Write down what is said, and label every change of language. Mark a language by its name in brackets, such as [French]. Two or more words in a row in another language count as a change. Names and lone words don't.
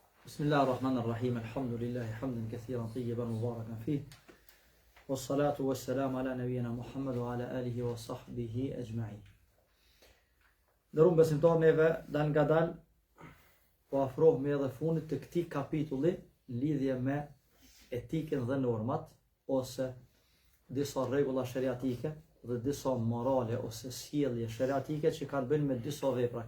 [Arabic] بسم الله الرحمن الرحيم الحمد لله حمدا كثيرا طيبا مباركا فيه والصلاة والسلام على نبينا محمد وعلى آله وصحبه أجمعين. [Albanian] Ndërum besimtar, neve dal nga dal po afrohemi edhe fundit të këtij kapitulli lidhje me etikën dhe normat ose disa rregulla shariatike dhe disa morale ose sjellje shariatike që kanë bënë me disa vepra.